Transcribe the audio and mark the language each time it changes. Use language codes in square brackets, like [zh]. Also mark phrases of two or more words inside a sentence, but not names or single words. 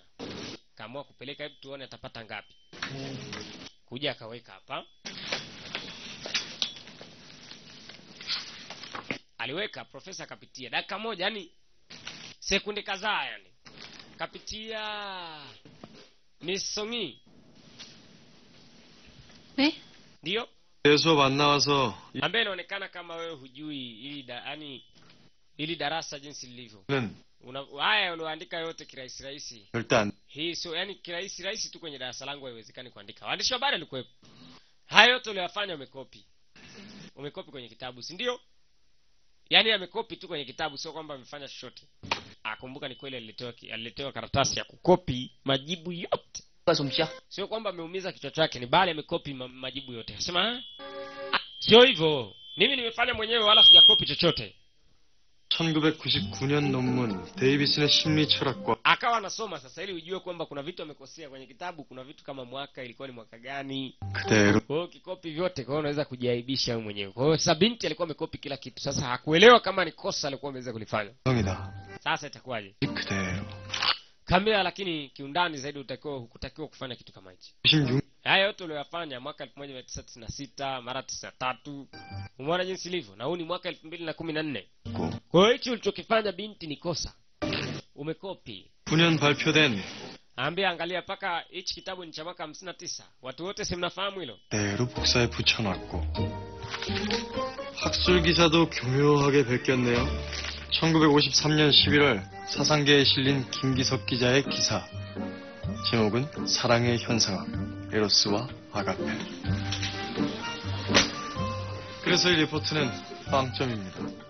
[sw] Kaamua kupeleka, hebu tuone atapata ngapi. Kuja akaweka hapa. Aliweka, profesa akapitia. Dakika moja, yani sekunde kadhaa yani. Kapitia Miss Songi. [ko] 네? [sw] Ndio? [ko] 수업 안 나와서 [sw] Ambaye inaonekana kama wewe hujui ili darasa jinsi lilivyo. [ko] 는 [sw] Haya ulioandika yote kirahisi. [ko] 절대 안 [sw] Hii sio yani kirahisi tu kwenye darasa langu haiwezekani kuandika. Waandishi wa habari walikuwepo. Hayo yote uliyofanya umekopi. Umekopi kwenye kitabu, si ndio? Yaani amekopi tu kwenye kitabu, sio kwamba amefanya chochote. Kumbuka ni kweli aliletewa karatasi ya kukopi majibu yote. Sio kwamba ameumiza kichwa chake, ni bali amekopi majibu yote. Anasema sio hivyo. Mimi nimefanya mwenyewe wala sijakopi chochote. [ko] 1999년 논문 데이비슨의 심리 철학과 [sw] Akawa anasoma sasa ili ujue kwamba kuna vitu amekosea kwenye kitabu, kuna vitu kama mwaka ilikuwa ni mwaka gani. [ko] 그대로 [sw] Kwa hiyo kikopi vyote, kwa hiyo unaweza kujiaibisha wewe mwenyewe. Kwa hiyo Sabinti alikuwa amekopi kila kitu. Sasa hakuelewa kama ni kosa alikuwa ameweza kulifanya. [ko] 형이다. [sw] Sasa itakuwaje? [ko] 그대로 [sw] Kamera, lakini kiundani zaidi hukutakiwa kufanya kitu kama hichi. 96 Haya yote uliyofanya mwaka 1996 mara 93. Umeona jinsi ilivyo, na huu ni mwaka 2014. Kwa hiyo hicho ulichokifanya binti ni kosa. Umekopi. [ko] 9년 발표된 [sw] Ambia angalia paka hichi kitabu ni cha mwaka 59. Watu wote si mnafahamu hilo? [ko] 그대로 복사에 붙여놨고 학술 기사도 교묘하게 베꼈네요. 1953년 11월 사상계에 실린 김기석 기자의 기사. 제목은 사랑의 현상학, 에로스와 아가페. 그래서 이 리포트는 빵점입니다.